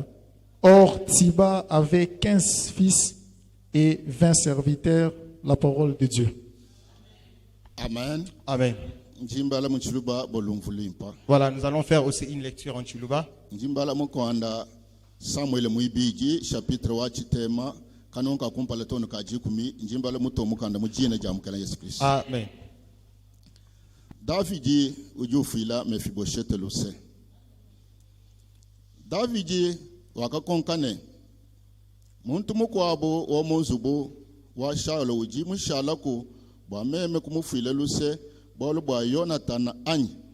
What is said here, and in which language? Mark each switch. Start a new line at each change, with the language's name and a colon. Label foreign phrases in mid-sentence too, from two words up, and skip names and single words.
French: Or, Tsiba avait 15 fils et 20 serviteurs, la parole de Dieu. Amen. Amen. Voilà, nous allons faire aussi une lecture en Chiluba.
Luba-Lulua: Samuel Muibiji, chapitre wa chitema, kanonka kumpala tono kajikumi, njimbala muto mukanda mujina jamukana Yesu Kristo. Amen. Davidi ujufila Mephibosheth luse. Davidi wakakonkane. Muntu mukwabo wa munzubu wa Shaulo uji mushalako bwa meme kumufile luse bolo bwa Jonathan anyi.